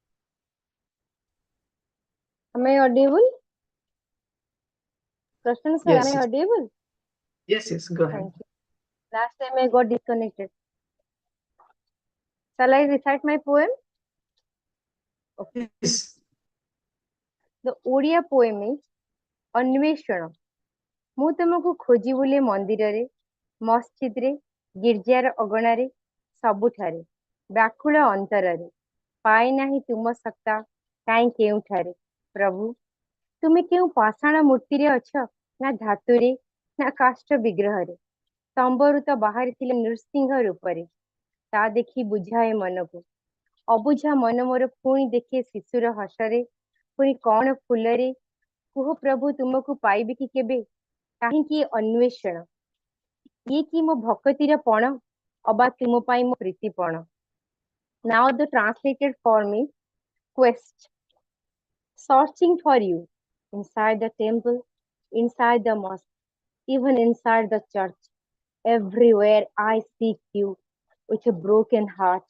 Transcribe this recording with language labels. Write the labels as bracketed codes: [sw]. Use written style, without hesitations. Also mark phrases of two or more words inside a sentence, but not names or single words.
[en] Am I audible? Prashant sir, Yes, am I yes. audible? Yes, go ahead. Thank you. Last time I got disconnected. Shall I recite my poem? Okay. Yes. The Odia poem is Anveshana. [or] ମୁଁ ତୁମକୁ ଖୋଜି ବୁଲେ ମନ୍ଦିରରେ, ମସଜିଦରେ, ଗିର୍ଜାର ଅଗଣାରେ, ସବୁଠାରେ, ବ୍ୟାକୁଳ ଅନ୍ତରରେ, ପାଏ ନାହିଁ ତୁମ ସତ୍ତା, କାହିଁ କେଉଁଠାରେ। ପ୍ରଭୁ, ତୁମେ କେଉଁ ପାଷାଣ ମୂର୍ତ୍ତିରେ ଅଛ, ନା ଧାତୁରେ, ନା କାଷ୍ଠ ବିଗ୍ରହରେ। ତମ୍ବରୁ ତ ବାହାରିଥିଲେ ନୃସିଂହ ରୂପରେ, ତା ଦେଖି ବୁଝାଏ ମନକୁ। ଅବୁଝା ମନ ମୋର ପୁଣି ଦେଖେ ଶିଶୁର ହସରେ, ପୁଣି କଣ ଫୁଲରେ, କୁହ ପ୍ରଭୁ ତୁମକୁ ପାଇବି କି କେବେ, କାହିଁକି ଅନ୍ୱେଷଣ। ଇଏ କି ମୋ ଭକତିର ପଣ, ଅବା ତୁମ ପାଇଁ ମୋ ପ୍ରୀତିପଣ। [en] Now the translated form is quest. Searching for you inside the temple, inside the mosque, even inside the church. Everywhere I seek you with a broken heart.